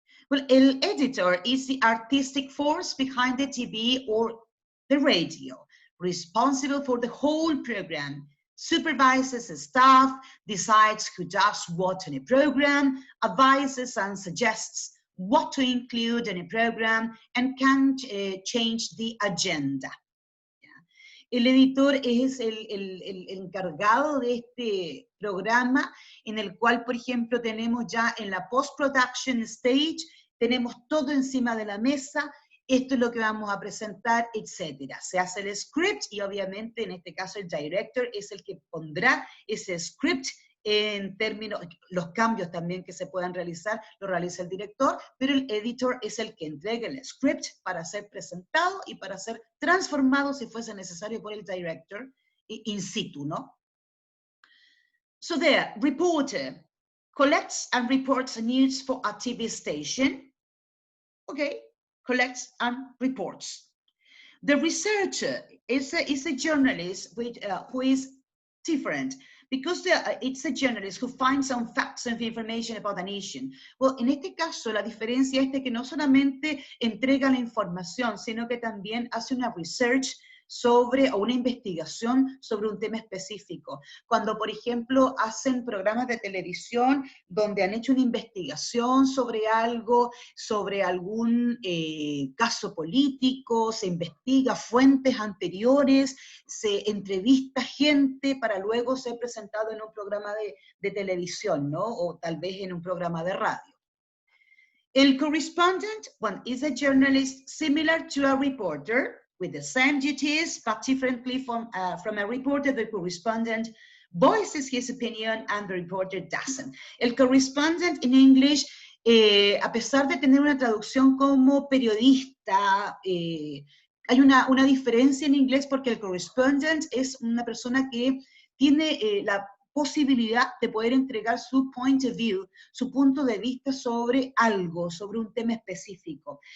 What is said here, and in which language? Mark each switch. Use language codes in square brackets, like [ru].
[en] Well, [es] el [en] editor is the artistic force behind the TV or the radio, responsible for the whole program, supervises the staff, decides who does what in a program, advises and suggests what to include in a program, and can change the agenda. [es] El editor es el encargado de este programa, en el cual, por ejemplo, tenemos ya en la post-production stage, tenemos todo encima de la mesa, esto es lo que vamos a presentar, etc. Se hace el script y obviamente en este caso el director es el que pondrá ese script en términos, los cambios también que se puedan realizar, lo realiza el director, pero el editor es el que entrega el script para ser presentado y para ser transformado, si fuese necesario, por el director in situ, ¿no? [en] So there, reporter collects and reports news for a TV station. Okay, collects and reports. The researcher is a journalist who is different, because it's a journalist who finds some facts and information about an issue. Well, [es] en este caso, la diferencia es de que no solamente entrega la información, sino que también hace una research sobre, o una investigación sobre un tema específico. Cuando, por ejemplo, hacen programas de televisión donde han hecho una investigación sobre algo, sobre algún caso político, se investiga fuentes anteriores, se entrevista gente para luego ser presentado en un programa de televisión, ¿no? O tal vez en un programa de radio. El [en] correspondent, one is a journalist similar to a reporter, with the same duties, but differently from a reporter. The correspondent voices his opinion and the reporter doesn't. [es] El correspondent [en] in English, [es] a pesar de tener una traducción como periodista, hay una diferencia en inglés porque el correspondent es una persona que tiene la posibilidad de poder entregar su [en] point of view, [es] su punto de vista sobre algo, sobre un tema específico.